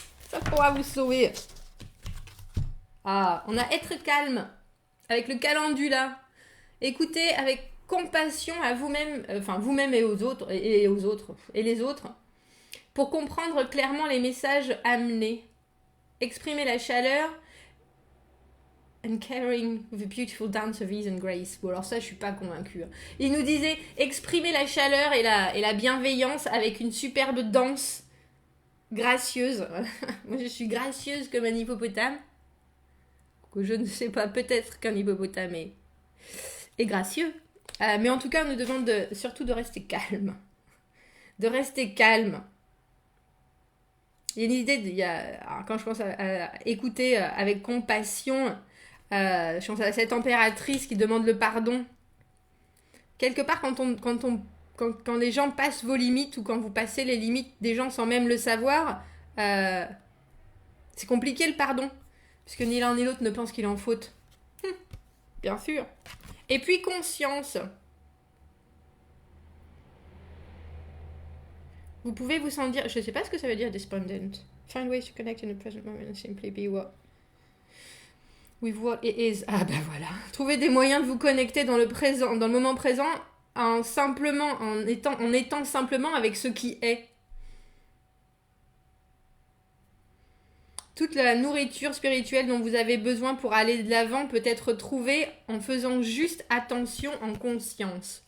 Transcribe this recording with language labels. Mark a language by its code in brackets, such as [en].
[fr] Ça pourra vous sauver. Ah, on a être calme. Avec le calendula. Écoutez avec compassion à vous-même. Enfin, vous-même et aux autres. Et les autres. Pour comprendre clairement les messages amenés. Exprimer la chaleur [en] and caring with a beautiful dance of ease and grace. [fr] Bon, alors ça, je suis pas convaincue. Il nous disait exprimer la chaleur et la bienveillance avec une superbe danse gracieuse. Moi, je suis gracieuse comme un hippopotame. Je ne sais pas, peut-être qu'un hippopotame est gracieux. Mais en tout cas, on nous demande surtout de rester calme. De rester calme. Il y a une idée, quand je pense à écouter avec compassion, je pense à cette impératrice qui demande le pardon. Quelque part, quand les gens passent vos limites ou quand vous passez les limites des gens sans même le savoir, c'est compliqué le pardon. Puisque ni l'un ni l'autre ne pense qu'il est en faute. Bien sûr. Et puis conscience. Vous pouvez vous sentir... Je ne sais pas ce que ça veut dire despondent. [en] Find ways to connect in the present moment and simply be with what it is. [fr] Ah ben voilà. Trouvez des moyens de vous connecter dans le présent, dans le moment présent, en étant simplement avec ce qui est. Toute la nourriture spirituelle dont vous avez besoin pour aller de l'avant peut être trouvée en faisant juste attention en conscience.